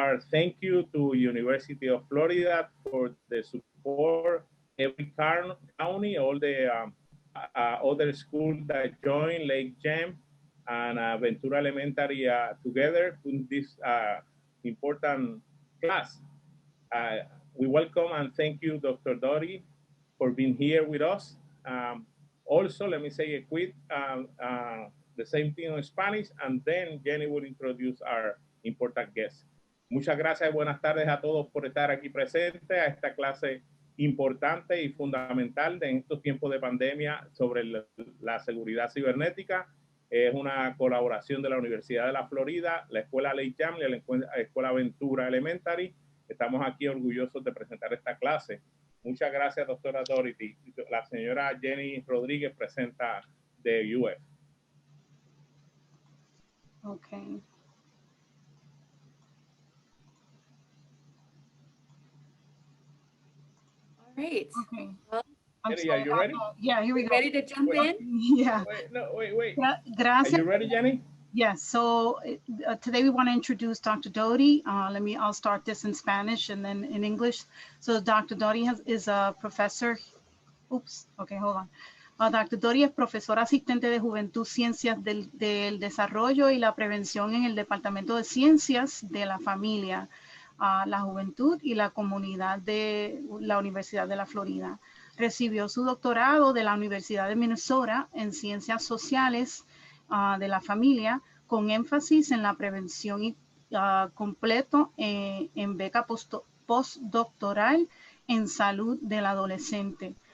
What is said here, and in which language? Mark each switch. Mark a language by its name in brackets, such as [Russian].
[English] Thank you to University of Florida for the support, every county, all the other schools that join, Lake Gem and Ventura Elementary together in this important class. We welcome and thank you, Dr. Doty, for being here with us. Also, let me say a quick, the same thing in Spanish, and then Jenny will introduce our important guest. [Spanish] Muchas gracias y buenas tardes a todos por estar aquí presentes a esta clase importante y fundamental en estos tiempos de pandemia sobre la seguridad cibernética. Es una colaboración de la Universidad de la Florida, la Escuela Lake Jam y la Escuela Ventura Elementary. Estamos aquí orgullosos de presentar esta clase. Muchas gracias, doctora Dorothy. La señora Jenny Rodríguez presenta de UF. [English] Okay. All right. Okay. Well, Jenny, are you ready? Yeah, here we go. Ready to jump in? Yeah. Wait. [Spanish] Gracias. [English] Are you ready, Jenny? Yes. So today we want to introduce Dr. Doty. I'll start this in Spanish and then in English. So Dr. Doty is a professor. Oops. Okay, hold on. Dr. [Spanish] Doty es profesora asistente de Juventud, Ciencias del Desarrollo y la Prevención en el Departamento de Ciencias de la Familia, la Juventud y la Comunidad de la Universidad de la Florida. Recibió su doctorado de la Universidad de Minnesota en Ciencias Sociales de la Familia, con énfasis en la prevención y completo en beca postdoctoral en salud del adolescente.